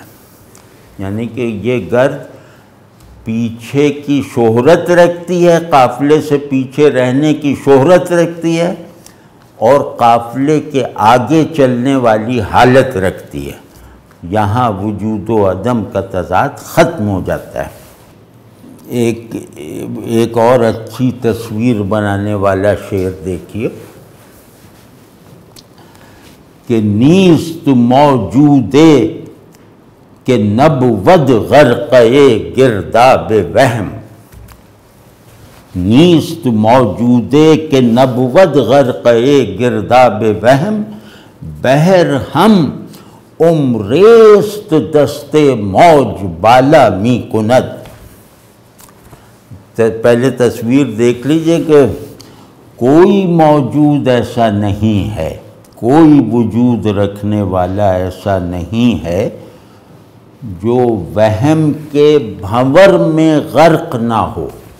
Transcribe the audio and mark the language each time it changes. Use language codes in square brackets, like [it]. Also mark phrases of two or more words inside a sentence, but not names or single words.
[ur] یعنی کہ یہ گرد پیچھے کی شہرت رکھتی ہے، قافلے سے پیچھے رہنے کی شہرت رکھتی ہے، اور قافلے کے آگے چلنے والی حالت رکھتی ہے۔ یہاں وجود و عدم کا تضاد ختم ہو جاتا ہے۔ ایک اور اچھی تصویر بنانے والا شعر دیکھیے کہ [fa] نیست موجودے کہ نبود غرقے گرداب وہم، نیست موجودے کہ نبود غرقے گرداب وہم، بہر ہم عمریست دست موج بالا می کند۔ [ur] پہلے تصویر دیکھ لیجئے کہ کوئی موجود ایسا نہیں ہے، کوئی وجود رکھنے والا ایسا نہیں ہے جو وہم کے بھنور میں غرق نہ ہو۔